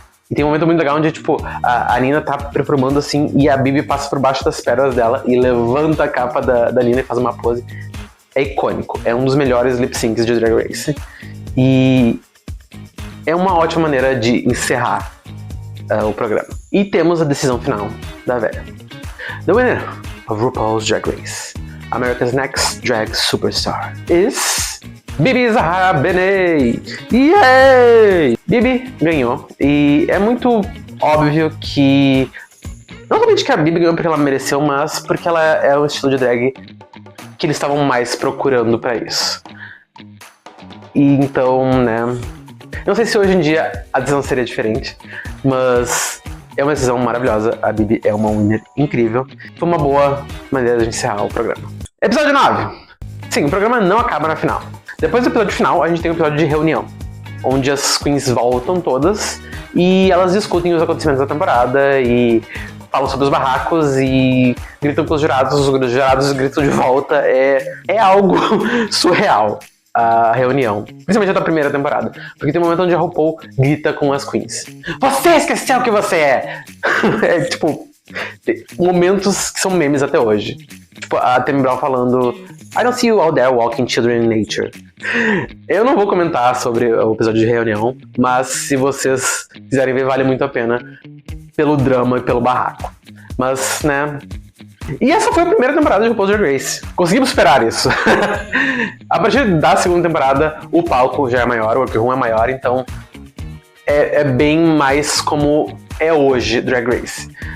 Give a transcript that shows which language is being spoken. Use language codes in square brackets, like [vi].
[pt] E tem um momento muito legal onde, tipo, a Nina tá performando assim e a Bibi passa por baixo das pernas dela e levanta a capa da Nina e faz uma pose. É icônico, é um dos melhores lip syncs de Drag Race. E é uma ótima maneira de encerrar o programa. E temos a decisão final da velha. [en] The winner of RuPaul's Drag Race, America's Next Drag Superstar, is Bibi Zahara Benet! Yay! [pt] Bibi ganhou, e é muito óbvio que não somente que a Bibi ganhou porque ela mereceu, mas porque ela é o estilo de drag que eles estavam mais procurando pra isso. E então, né, não sei se hoje em dia a decisão seria diferente, mas é uma decisão maravilhosa. A Bibi é uma winner incrível. Foi uma boa maneira de encerrar o programa. Episódio 9. Sim, o programa não acaba na final. Depois do episódio final, a gente tem um episódio de reunião, onde as queens voltam todas e elas discutem os acontecimentos da temporada e falam sobre os barracos e gritam com os jurados gritam de volta. É algo surreal a reunião, principalmente da primeira temporada, porque tem um momento onde a RuPaul grita com as queens: "Você esqueceu o que você é!" É tipo, momentos que são memes até hoje. Tipo, a Tammy Brown falando: [en] "I don't see you out there walking children in nature." [pt] Eu não vou comentar sobre o episódio de reunião, mas se vocês quiserem ver, vale muito a pena pelo drama e pelo barraco. Mas, né... E essa foi a primeira temporada de RuPaul's Drag Race. Conseguimos superar isso. A partir da segunda temporada, o palco já é maior, o workroom é maior, então é bem mais como é hoje Drag Race.